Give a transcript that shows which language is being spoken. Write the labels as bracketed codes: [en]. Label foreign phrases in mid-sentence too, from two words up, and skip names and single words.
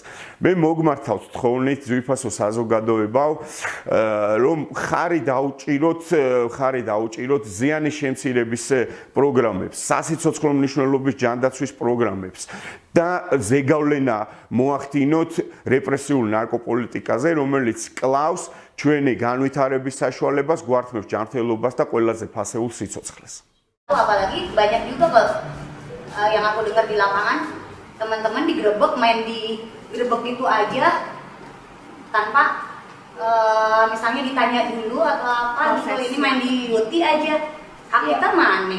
[ka] მე მოგმართავთ თხოვნით ძვირფასო საზოგადოებაო, რომ ხარი დაუჭიროთ ზიანის შემცირების პროგრამებს, სასიცოცხლო მნიშვნელობის ჯანდაცვის პროგრამებს და ზეგავლენა მოახდინოთ რეპრესიულ ნარკოპოლიტიკაზე, რომელიც კლავს ჩვენი განვითარების საშუალებას, გვართმევს ჯანმრთელობას და ყველაზე ფასეულ სიცოცხლეს. [id] Apalagi banyak juga kalau yang aku dengar di lapangan, teman-teman digerebek, main digerebek gitu aja tanpa misalnya ditanya dulu atau apa gitu, ini main di yuti aja. Hak kita mana?